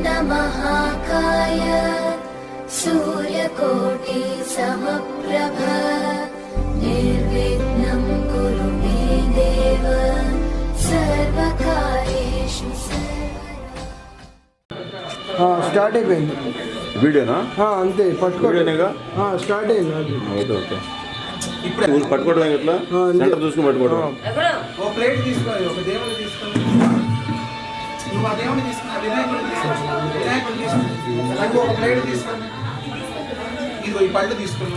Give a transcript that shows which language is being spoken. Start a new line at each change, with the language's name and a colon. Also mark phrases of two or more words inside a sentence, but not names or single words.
Sanskrit: महाकाय सूर्यकोटि समप्रभ निर्विघ्नं कुरु मे देव सर्वकार्येषु सर्वदा।
Telugu: స్టార్ట్ అయిపోయింది వీడియోనా? అంతే వీడియోనేగా స్టార్ట్ అయింది.
English: okay okay.
Telugu: ఇప్పుడు పట్టుకోవడం ఎట్లా? సెంటర్ చూసుకుని పట్టుకోవడం. ఒక ప్లేట్ తీసుకొని ఒక దేవుడు తీసుకొని నువ్వు ఆ దేవుడిని తీసుకుని వినాయకుడిని తీసుకొని ఒక ప్లేట్ తీసుకొని ఇదిగో ఈ పళ్ళు తీసుకుని